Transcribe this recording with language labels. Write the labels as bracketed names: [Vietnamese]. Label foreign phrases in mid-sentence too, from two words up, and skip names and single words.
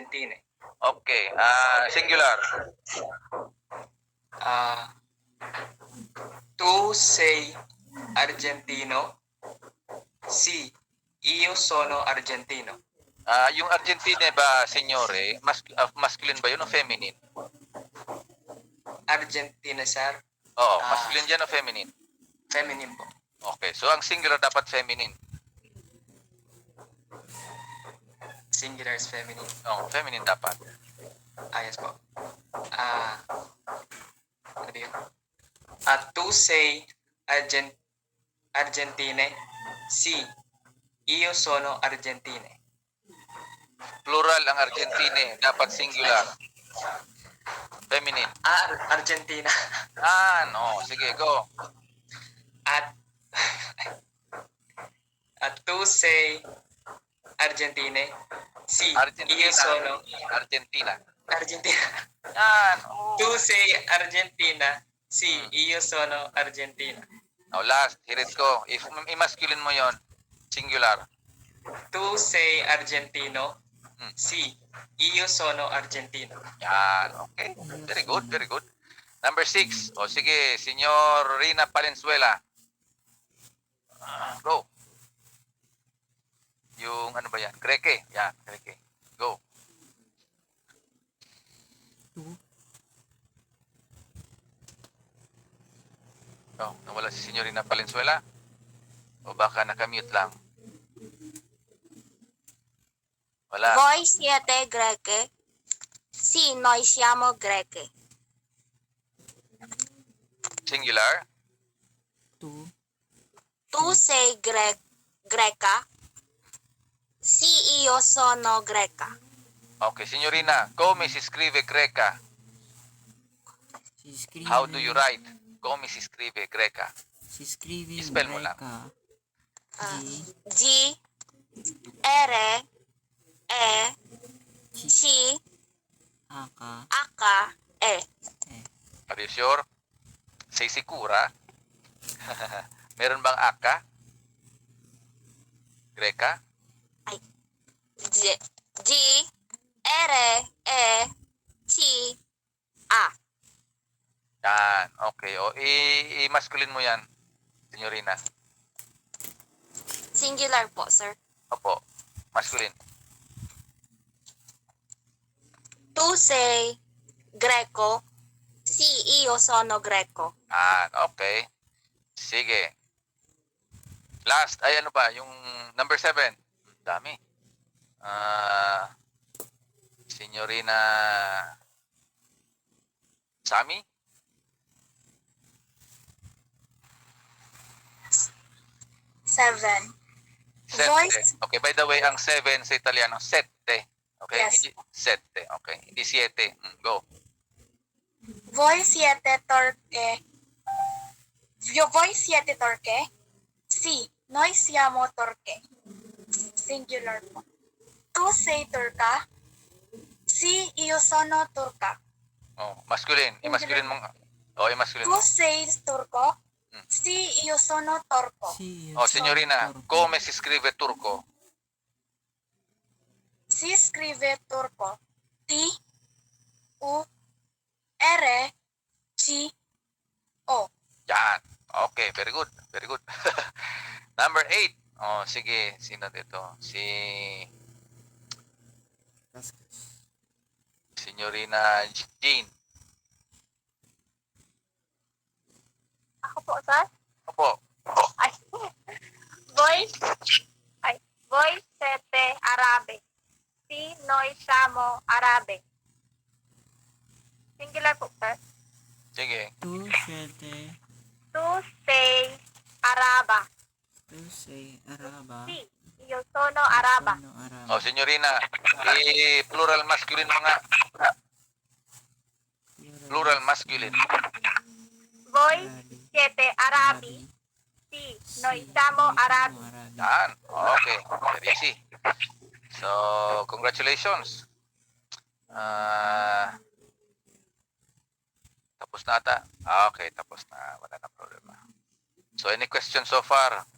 [English] Argentine. Okay. Singular. [Italian] Tu sei argentino? Sì, io sono argentino. [Filipino] Yung Argentine ba, signore, masculine ba yun o feminine? [English] Argentina, sir. [Filipino] Oo, masculine yan o feminine? Feminine po. Okay, so ang singular dapat feminine. [English] Singular is feminine. [Filipino] Oo, feminine dapat. Yes po. Ano yun? [Italian] Tu sei Argentine? Sì, io sono argentine. [Filipino] Plural ang Argentine, dapat singular. [English] Feminine. [Italian] Argentina. [Filipino] No. Sige, go. [Italian] Tu sei Argentine? Sì, Argentina. io sono Argentina. Argentina. Tu sei Argentina? Sì, io sono Argentina. [English] Now last, here it go. If [Filipino] i-masculine mo yon, [English] singular. [Italian] Tu sei argentino? Sì, io sono argentino. [Filipino] Yan, [English] okay. Very good, very good. Number 6. [Filipino] O sige, Senyor Rina Valenzuela. Go. Yung ano ba yan? Greke. Yan, Greke. Go. Nawala si Senyorina Valenzuela? O baka nakamute lang? Wala. [Italian] Voi siete greche? Sì, noi siamo greche. [English] Singular? [Italian] Tu sei greca? Sì, io sono greca. Okay, Signorina, come si scrive greca? [English] How do you write? [Italian] Come si scrive greca? Si scrive [Filipino] Spell mo lang. [Italian] G R E C H E. [English] Are you sure? [Italian] Say sikura? [Filipino] Meron bang aka? Greca? [Italian] G R E C A. [Filipino] Yan. Okay. O, i-masculine mo yan, Signorina. Singular po, sir. Opo. Masculine. [Italian] Tu sei greco? Sì, io sono greco. [Filipino] Okay. Sige. Last, ay ano ba? Yung number 7. Dami. Signorina Sami? 7. [Italian] Sette. [English] Voice? Okay, by the way, [Filipino] ang 7 sa Italiano, sette. [English] Okay? Yes. [Filipino] Hindi, sette. Okay. Hindi siete. Go. [Italian] Voi siete torche? Voi siete torche? Sì, noi siamo torche. Singular po. Tu sei turca? Sì, io sono turca. [Filipino] Masculine. I-masculine mo nga. I-masculine [Italian] Tu [Filipino] mo. [Italian] sei turco? Sì, io sono turco. Signorina, come si scrive turco? Si scrive turco. T U R C O. [Filipino] Yan. [English] Okay, very good. Very good. Number 8. [Filipino] Sige. Sino dito? Signorina Jean. Ako po, sir? Opo. Ay. [Italian] Voi siete arabe. Si noi siamo arabe. [Filipino] Singular po, sir. Sige. [Italian] Tu siete. Tu sei araba. Tu sei araba. Si, io sono araba. Sono araba. Signorina, [Filipino] plural masculine mo nga. Plural masculine. [Italian] Voi siete arabi. Si, noi siamo arabi. [Filipino] Yan. [English] Okay. Very easy. So, congratulations. [Filipino] Tapos na ata? Okay, tapos na. Wala na problema. [English] So, any questions so far?